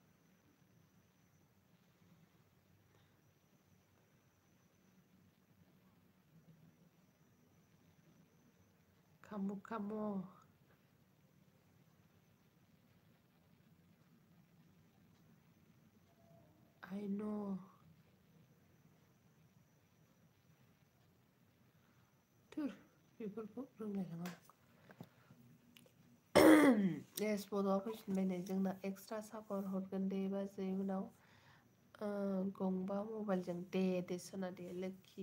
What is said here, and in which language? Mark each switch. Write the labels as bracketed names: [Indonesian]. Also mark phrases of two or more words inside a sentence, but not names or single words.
[Bodo] खाम' [English] I know [Bodo] थुर बेफोरखौ रोंलायलाङा बड'आ फैफिनबाय नै जोंना [English] extra support [Bodo] हरगोन दे बाजै उनाव गंबा मबाइलजों दे सना दे लोखि